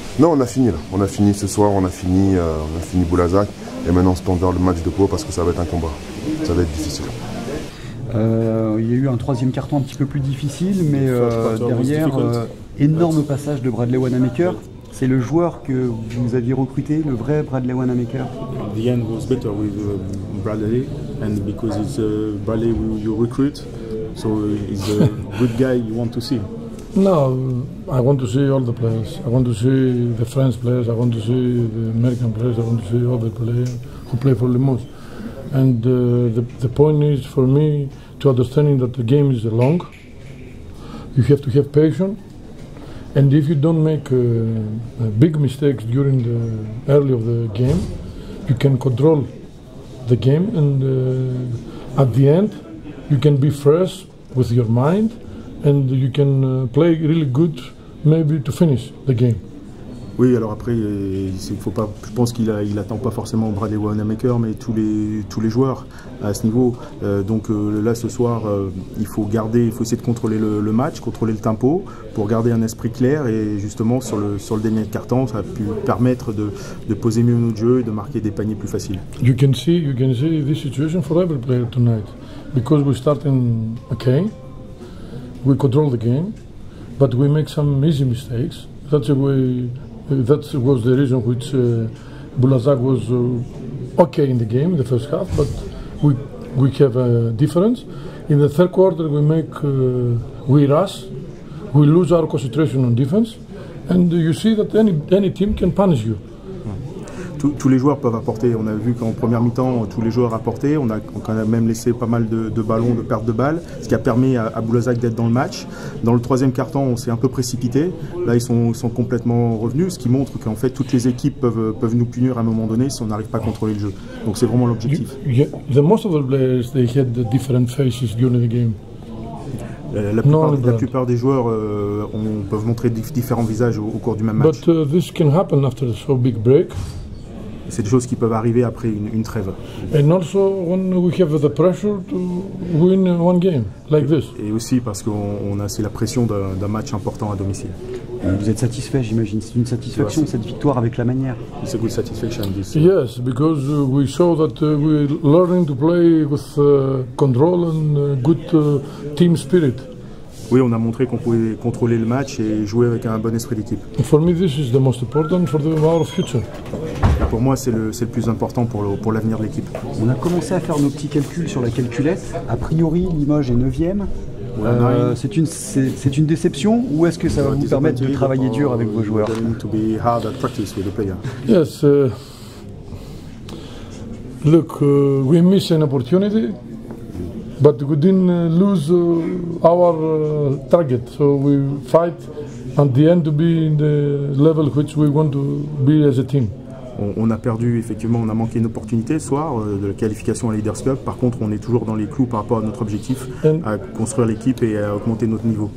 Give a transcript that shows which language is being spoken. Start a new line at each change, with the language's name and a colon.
French: Non, on a fini là. On a fini ce soir, on a fini Boulazac. Et maintenant on se tourne vers le match de Pau parce que ça va être un combat. Ça va être difficile. Il y a eu un troisième carton un petit peu plus difficile, mais derrière, énorme passage de Bradley Wanamaker. C'est le joueur que vous aviez recruté, le vrai Bradley Wanamaker.
English: The end was better with Bradley, and because it's Bradley you recruit, so he's a good guy you want to see. No, I want to see all the players. I want to see the French players. I want to see the American players. I want to see all the players who play for Limos. And the point is for me to understanding that the game is long. You have to have patience. And if you don't make big mistakes during the early of the game, you can control the game. And at the end, you can be fresh with your mind. And you can play really good, maybe to finish the game.
French: Oui, alors après, faut pas, je pense qu'il attend pas forcément Bradley Wanamaker, mais tous les joueurs à ce niveau. Donc là, ce soir, il faut essayer de contrôler le match, contrôler le tempo, pour garder un esprit clair. Et justement, sur le dernier quart-temps, ça a pu permettre de poser mieux notre jeu et de marquer des paniers plus faciles.
English: You can see this situation for every player tonight, because we start in okay. We control the game, but we make some easy mistakes. That's the way. That was the reason which Bulazak was okay in the game in the first half, but we have a difference. In the third quarter, we rush, we lose our concentration on defense, and you see that any team can punish you.
French: Tous les joueurs peuvent apporter. On a vu qu'en première mi-temps, tous les joueurs apportaient. On a quand même laissé pas mal de ballons, de pertes de balles, ce qui a permis à Bulazak d'être dans le match. Dans le troisième quart-temps, on s'est un peu précipité. Là, ils sont complètement revenus, ce qui montre qu'en fait, toutes les équipes peuvent nous punir à un moment donné si on n'arrive pas à contreuler le jeu. Donc c'est vraiment l'objectif.
English: The most of the players, they had the different faces during the game.
French: La plupart des joueurs peuvent montrer différents visages au cours du même match.
English: But this can happen after so big break.
French: C'est des choses qui peuvent arriver après une trêve.
English: And also when we have the pressure to win one game like this.
French: Et aussi parce c'est la pression d'un match important à domicile. Vous êtes satisfait, j'imagine. C'est une satisfaction cette victoire avec la manière.
English: It's a good satisfaction. Yes, because we saw that we're learning to play with control and good team spirit.
French: Oui, on a montré qu'on pouvait contrôler le match et jouer avec un bon esprit d'équipe.
English: For me, this is the most important for our future.
French: Et pour moi, c'est le plus important pour l'avenir de l'équipe. On a commencé à faire nos petits calculs sur la calculette. A priori, Limoges est 9e. C'est une déception ou est-ce que ça va vous permettre de travailler dur avec vos joueurs?
English: Yes. Look, we miss an opportunity. But we didn't lose our target, so we fight at the end to be in the level which we want to be as a team.
French: On a perdu, effectivement, on a manqué une opportunité ce soir de la qualification à Leaders Cup. Par contre, on est toujours dans les clous par rapport à notre objectif, à construire l'équipe et à augmenter notre niveau.